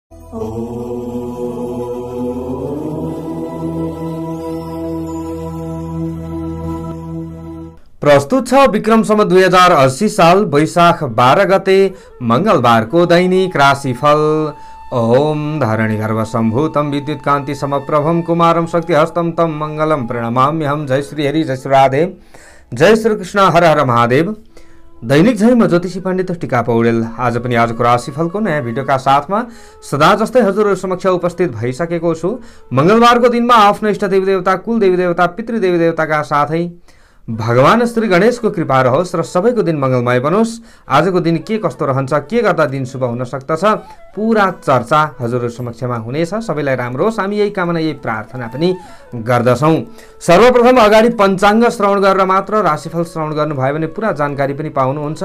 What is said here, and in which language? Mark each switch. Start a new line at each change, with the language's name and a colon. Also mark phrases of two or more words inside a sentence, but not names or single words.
Nepali: प्रस्तुत छ विक्रम सम्वत 2080 साल वैशाख 12 गते मंगलबारको दैनिक राशिफल।
Sanskrit: ओम धरणि गर्भ सम्भूतम विद्युत कान्ति समप्रभम कुमारम शक्ति हस्तम तम मंगलम प्रणमाम्यहम।
Nepali: जय श्री हरि, जय श्री राधे, जय श्री कृष्ण, हर हर महादेव। दैनिक झै म ज्योतिषी पण्डित टिका पौडेल आज पनि आजको राशिफलको नयाँ भिडियोका साथमा सदा जस्तै हजुरहरु समक्ष उपस्थित भइसकेको छु। मंगलबारको दिनमा आफ्नो इष्ट देवी देवता, कुल देवी देवता, पितृ देवी देवताका साथै भगवान श्री गणेशको कृपा रहोस् र सबैको दिन मंगलमय बनोस्। आजको दिन के कस्तो रहन्छ, के गर्दा दिन शुभ हुन सक्दछ, पूरा चर्चा हजुरहरु समक्षमा हुनेछ। सबैलाई राम्रो होस्, हामी यही कामना यही प्रार्थना पनि गर्दछौं। सर्वप्रथम अगाडि पञ्चाङ्ग श्रवण गरेर मात्र राशिफल श्रवण गर्नुभयो भने पूरा जानकारी पनि पाउनुहुन्छ।